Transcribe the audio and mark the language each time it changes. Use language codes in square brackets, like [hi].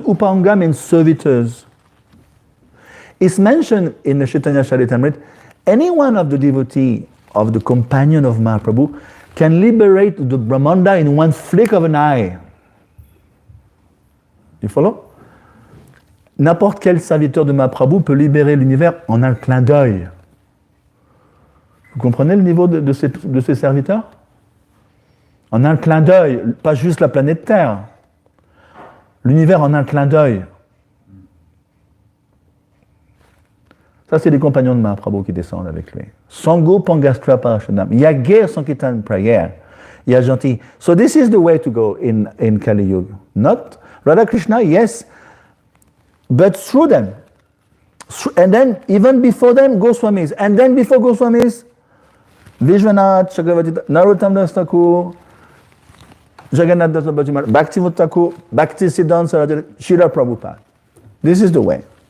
[en] Upanga means servitors. It's mentioned in the Chaitanya Charitamrita, any one of the devotee of the companion of Mahaprabhu can liberate the Brahmanda in one flick of an eye. You follow? [fr] N'importe quel serviteur de Mahaprabhu peut libérer l'univers en un clin d'œil. Vous comprenez le niveau de ces serviteurs? En un clin d'œil, pas juste la planète Terre. L'univers en un clin d'œil. Ça, c'est les compagnons de Mahaprabhu qui descendent avec lui. [sa] Sango Pangastra Parashanam. Yagir Sankirtan Prayer. Yajanti. [en] So this is the way to go in Kali Yuga. Not Radha Krishna, yes, but through them. And then, even before them, Goswamis. And then before Goswamis, Vishwanath, Chakravarti, Narottam Das Thakur, Jagannath Das Bhajiman, Bhaktivinoda Thakur, Bhaktisiddhanta Saraswati, Srila Prabhupada. This is the way.